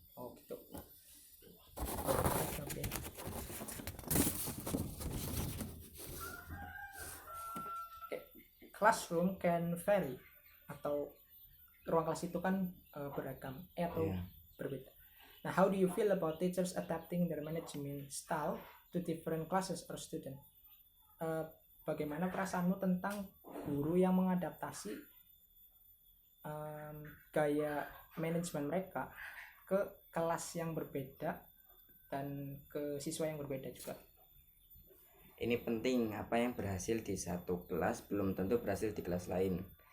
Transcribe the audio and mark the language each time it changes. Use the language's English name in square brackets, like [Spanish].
[Indonesian] Oh gitu. Okay. [English] Classroom can vary, [Indonesian] atau ruang kelas itu kan beragam atau berbeda. [English] Nah, how do you feel about teachers adapting their management style to different classes or student? [Indonesian] Bagaimana perasaanmu tentang guru yang mengadaptasi gaya manajemen mereka ke kelas yang berbeda dan ke siswa yang berbeda juga? Ini penting, apa yang berhasil di satu kelas belum tentu berhasil di kelas lain.